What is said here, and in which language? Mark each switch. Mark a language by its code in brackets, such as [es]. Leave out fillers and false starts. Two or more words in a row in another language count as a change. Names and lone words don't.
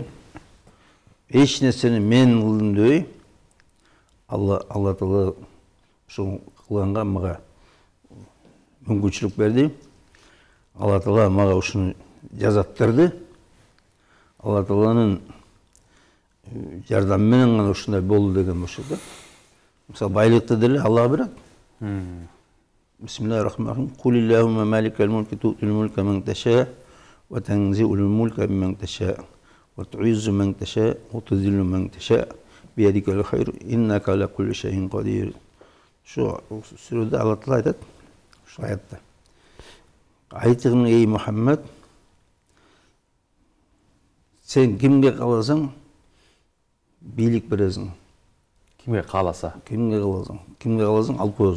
[ky] Эч нерсени мен кылдым дебей, Алла Таала ошо кылганга мага мүмкүнчүлүк берди. Алла Таала мага ушуну жазап берди. Алла Тааланын жардамы менен гана ушундай болду деген болчу да. Мисалы байлыкты деле Аллага берет. [ar] بسم الله الرحمن الرحيم. قل اللهم مالك الملك تؤتي الملك من تشاء وتنزع الملك ممن تشاء وتعز من تشاء وتذل من تشاء بيدك الخير إنك على كل شيء قدير. [ky] Ошо сүрөдө Алла Таала айтат. Ошо аятта. Айтыгын эй Мухаммад, сен кимге кааласаң бийлик бересиң. Кимге кааласа? Кимге кааласаң алып коесуң.